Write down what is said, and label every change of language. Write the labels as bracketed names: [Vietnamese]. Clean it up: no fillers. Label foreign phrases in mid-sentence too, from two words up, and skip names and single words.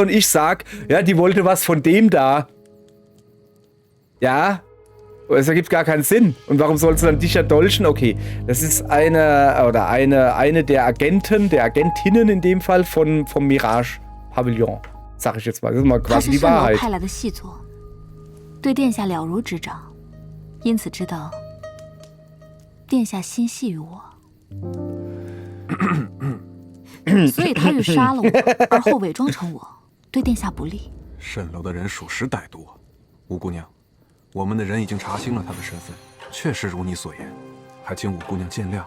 [German] Und ich sag, ja, die wollte was von dem da. Ja, es ergibt gar keinen Sinn. Und warum soll sie dann dich erdolchen? Okay, das ist eine der Agentinnen in dem Fall vom Mirage Pavillon. Sag ich jetzt mal. Das ist mal [Chinese] 他 [German] quasi [Chinese] 是 [German] die [Chinese] 蜃楼 [German] Wahrheit. [Chinese] 派来的细作，对殿下了如指掌，因此知道殿下心系于我，所以他欲杀了我，而后伪装成我，对殿下不利。蜃楼的人属实歹毒，吴姑娘，我们的人已经查清了他的身份，确实如你所言，还请吴姑娘见谅。